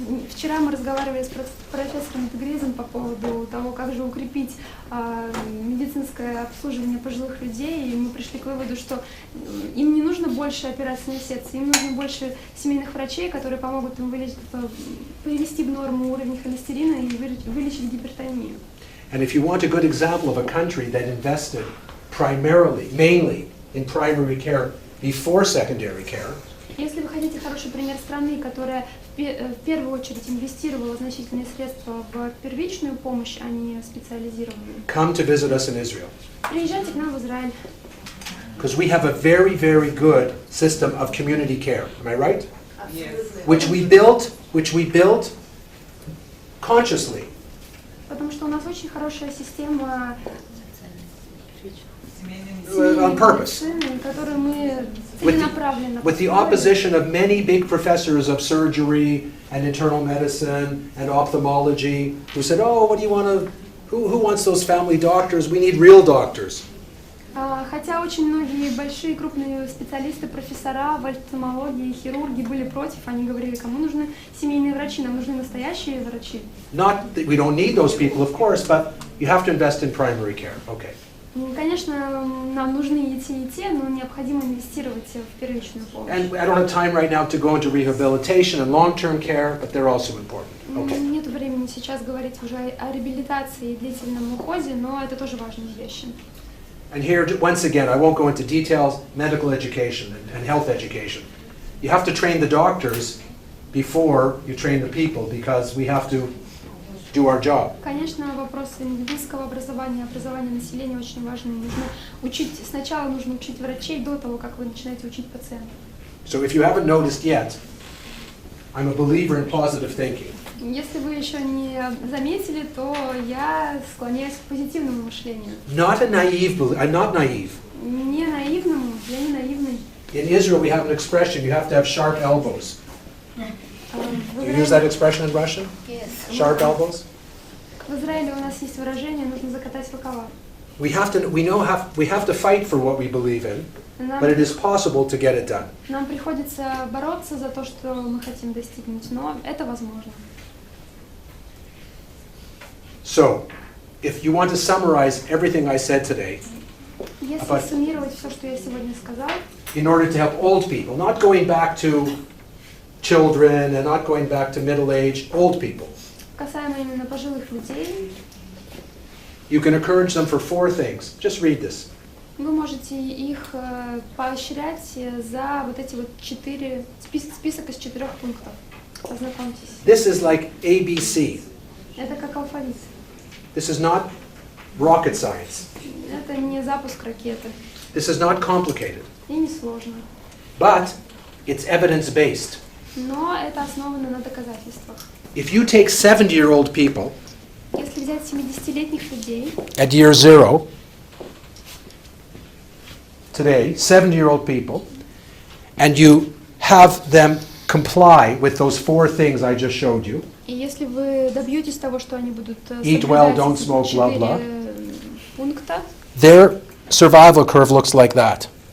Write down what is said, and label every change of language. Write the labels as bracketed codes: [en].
[ru] Вчера мы разговаривали с профессором Гризом по поводу того, как же укрепить медицинское обслуживание пожилых людей, и мы пришли к выводу, что им не нужно больше операций на сердце, им нужно больше семейных врачей, которые помогут им привести в норму уровень холестерина и вылечить гипертонию. [en] And if you want a good example of a country that invested mainly in primary care before secondary care, [ru] если вы хотите хороший пример страны, которая в первую очередь инвестировала значительные средства в первичную помощь, а не специализированную, [en] come to visit us in Israel. [ru] приезжайте к нам в Израиль. [en] Because we have a very, very good system of community care. Am I right? Yes. Which we built consciously. [ru] Потому что у нас очень хорошая система [en] On purpose. [ru] медицины, которую мы целенаправленно [en] With the opposition of many big professors of surgery and internal medicine and ophthalmology who said, oh, what do you want to, who wants those family doctors? We need real doctors. [ru] Хотя очень многие большие крупные специалисты, профессора в офтальмологии, хирурги были против, они говорили, кому нужны семейные врачи, нам нужны настоящие врачи. [en] Not that we don't need those people, of course, but you have to invest in primary care. Okay. [ru] Конечно, нам нужны и те, но необходимо инвестировать в первичную помощь. [en] And I don't have time right now to go into rehabilitation and long-term care, but they're also important. Okay. [ru] Нет времени сейчас говорить уже о реабилитации и длительном уходе, но это тоже важные вещи. [en] And here, once again, I won't go into details, medical education and health education. You have to train the doctors before you train the people, because we have to do our job. [ru] Конечно, вопросы медицинского образования, образования населения очень важны. Сначала нужно учить врачей до того, как вы начинаете учить пациентов. [en] So if you haven't noticed yet, I'm a believer in positive thinking. [ru] Если вы еще не заметили, то я склоняюсь к позитивному мышлению. [en] I'm not naive. [ru] Не наивному, я не наивный. [en] In Israel, we have an expression, you have to have sharp elbows. You use that expression in Russian? Yes. Sharp elbows? [ru] В Израиле у нас есть выражение, нужно закатать рукава. [en] we have to fight for what we believe in, but it is possible to get it done. [ru] Нам приходится бороться за то, что мы хотим достигнуть, но это возможно. [en] So, if you want to summarize everything I said today, [ru] Если суммировать все, что я сегодня сказал, [en] in order to help old people, not going back to children and not going back to middle-aged, old people, [ru] касаемо именно пожилых людей, [en] you can encourage them for 4 things. Just read this. [ru] вы можете их поощрять за вот эти вот 4, список из 4 пунктов. Познакомьтесь. [en] This is like ABC. [ru] Это как алфавит. [en] This is not rocket science. [ru] Это не запуск ракеты. [en] This is not complicated. [ru] И не сложно. [en] But it's evidence-based. [ru] Но это основано на доказательствах. [en] If you take 70-year-old people [ru] Если взять 70-летних людей, [en] at year 0, today, 70-year-old people, and you have them comply with those 4 things I just showed you, [ru] и если вы добьетесь того, что они будут [en] Eat well, [ru] соблюдать [en] don't [ru] эти [en] smoke, blah, [ru] 4 [en] blah. [ru] пункта, [en] their survival curve looks like that.